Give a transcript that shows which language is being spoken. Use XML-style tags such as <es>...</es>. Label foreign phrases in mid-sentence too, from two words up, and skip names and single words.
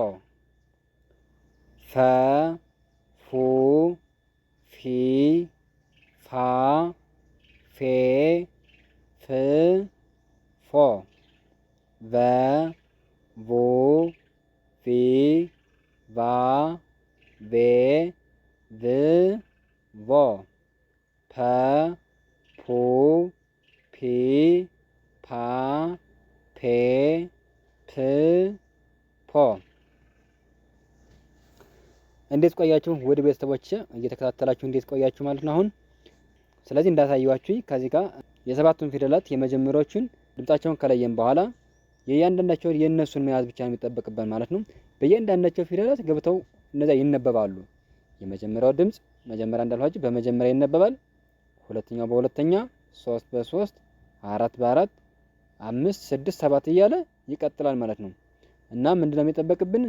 <am>ፈ ፉ ፊ ፋ ፌ ፍ ፎ ቨ ቮ ቪ ቫ ቬ ቭ ቮ ፐ ፑ ፒ ፓ ፔ ፕ ፖ። እንዴት ቆያችሁ ውድ ቤተሰቦች? እየተከታተላችሁ እንዴት ቆያችሁ ማለት ነው አሁን። ስለዚህ እንዳሳየዋችሁ ከዚህ ጋር የሰባቱን ፊደላት የመጀመሪያዎቹን ድምጻቸውን ከለየን በኋላ የእያንዳንዳቸውን የእነሱን መያዝ ብቻ ነው የሚጠበቅብን ማለት ነው። በእያንዳንዳቸው ፊደላት ገብተው እነዚያ ይነበባሉ። የመጀመሪያው ድምጽ መጀመሪያ እንዳልኋችሁ በመጀመሪያ ይነበባል፣ ሁለተኛው በሁለተኛ፣ ሶስት በሶስት፣ አራት በአራት፣ አምስት፣ ስድስት፣ ሰባት እያለ ይቀጥላል ማለት ነው። እና ምንድነው የሚጠበቅብን?</am>